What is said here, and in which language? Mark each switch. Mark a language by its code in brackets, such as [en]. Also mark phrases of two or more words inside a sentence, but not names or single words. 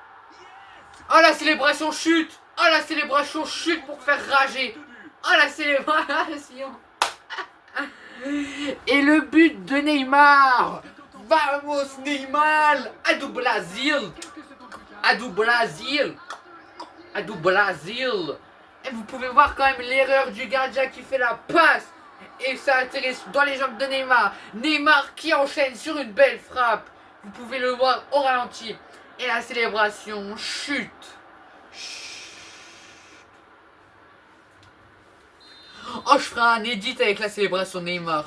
[fr] Oh, la célébration chute. Oh, la célébration chute pour faire rager. Deux buts. Oh, la célébration. Et le but de Neymar. [pt] Vamos, Neymar. A do Brasil. [fr] Quelques secondes plus tard. [pt] A do Brasil. A do Brasil. [fr] Et vous pouvez voir quand même l'erreur du gardien qui fait la passe. Et ça atterrit dans les jambes de Neymar. Neymar qui enchaîne sur une belle frappe. Vous pouvez le voir au ralenti. Et la célébration chute. Oh, je ferai un edit avec la célébration de Neymar.